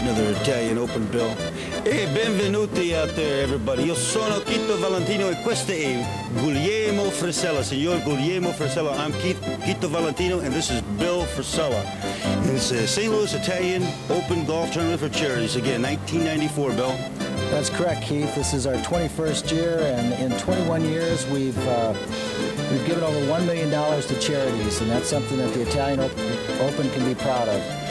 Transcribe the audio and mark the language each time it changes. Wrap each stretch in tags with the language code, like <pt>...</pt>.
<en>Another Italian Open, Bill.</en> <it>E benvenuti</it> <en>out there, everybody.</en> <it>Io sono Chito Valentino e questo è Guglielmo Fresta, Signor Guglielmo Fresta.</it> <en>I'm Chito Valentino, and this is Bill Fresta. It's a St. Louis Italian Open Golf Tournament for Charities. Again, 1994, Bill. That's correct, Keith. This is our 21st year, and in 21 years, we've given over $1 million to charities, and that's something that the Italian Open can be proud of.</en>